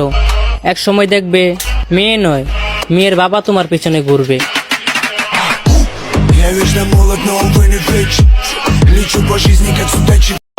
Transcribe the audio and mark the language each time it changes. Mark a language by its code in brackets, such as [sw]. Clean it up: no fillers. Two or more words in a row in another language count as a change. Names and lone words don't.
[bn] এক সময় দেখবে মেয়ে নয়, মেয়ের বাবা তোমার পিছনে ঘুরবে। [ru] Я вечно молод, но увы не вечен. Лечу по жизни, как судачи.